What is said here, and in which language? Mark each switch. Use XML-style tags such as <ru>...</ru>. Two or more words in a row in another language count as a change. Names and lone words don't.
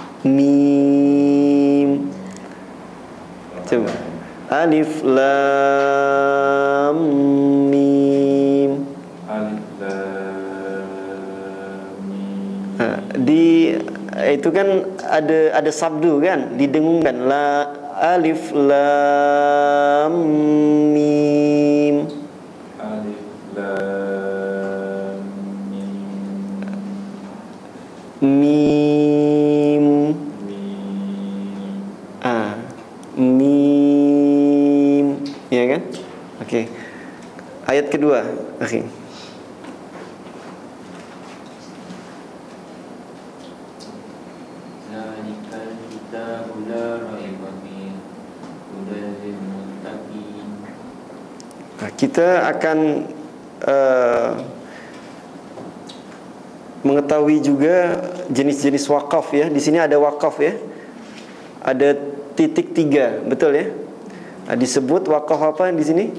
<id>Mim. Coba.</id> <ar>ألف لام ميم. ألف لام ميم.</ar> <id>Di itu kan ada sabdu kan, didengungkan la</id> <ar>ألف لام ميم. ألف لام ميم. Mim. Mim. Mim.</ar> <id>Ya kan? Okey. Ayat kedua, akhi.</id> <ar>ذلك الكتاب لا ريب فيه هدى للمتقين.</ar> <id>Kita akan mengetahui juga jenis-jenis wakaf ya. Di sini ada wakaf ya. Ada titik 3, betul ya? Disebut wakaf apa di sini?</id>